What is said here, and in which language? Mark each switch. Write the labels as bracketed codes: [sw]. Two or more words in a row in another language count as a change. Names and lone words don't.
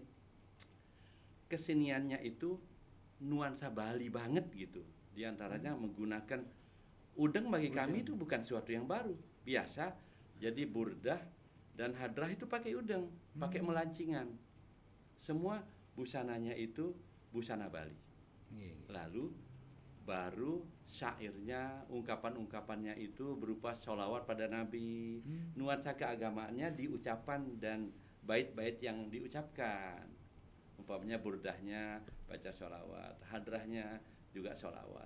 [id] keseniannya itu nuansa Bali banget gitu. Di antaranya menggunakan udeng, bagi kami itu bukan sesuatu yang baru. Biasa, jadi burdah dan hadrah itu pakai udeng, pakai melancingan. Semua busananya itu busana Bali. Nggih. Lalu baru syairnya, ungkapan-ungkapannya itu berupa sholawat pada Nabi. Nuansa keagamaannya di ucapan dan bait-bait yang diucapkan. Umpamanya burdahnya baca sholawat, hadrahnya juga sholawat.